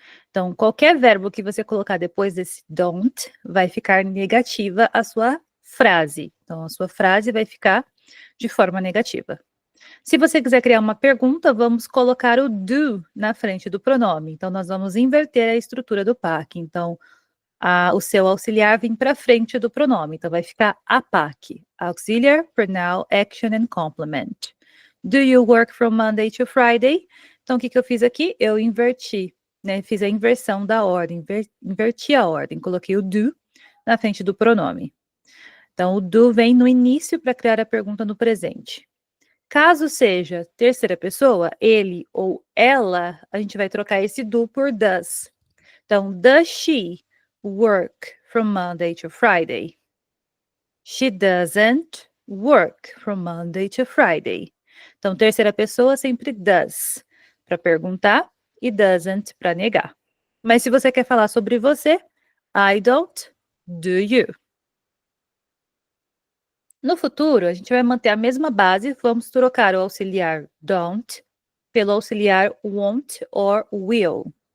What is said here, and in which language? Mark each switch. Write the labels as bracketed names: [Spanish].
[Portuguese] Então, qualquer verbo que você colocar depois desse don't vai ficar negativa a sua frase. Então, a sua frase vai ficar de forma negativa. Se você quiser criar uma pergunta, vamos colocar o do na frente do pronome. Então, nós vamos inverter a estrutura do PAC. Então, o seu auxiliar vem para frente do pronome. Então, vai ficar APAC. [English] Auxiliar, pronoun, action and complement. Do you work from Monday to Friday? [Portuguese] Então, o que que eu fiz aqui? Eu inverti, né, fiz a inversão da ordem, inverti a ordem, coloquei o do na frente do pronome. Então, o do vem no início para criar a pergunta no presente. Caso seja terceira pessoa, ele ou ela, a gente vai trocar esse do por does. [English] Então, does she work from Monday to Friday? She doesn't work from Monday to Friday. [Portuguese] Então, terceira pessoa sempre does para perguntar e doesn't para negar. Mas se você quer falar sobre você, [English] I don't, do you. [Portuguese] No futuro, a gente vai manter a mesma base, vamos trocar o auxiliar don't pelo auxiliar [English] won't or will.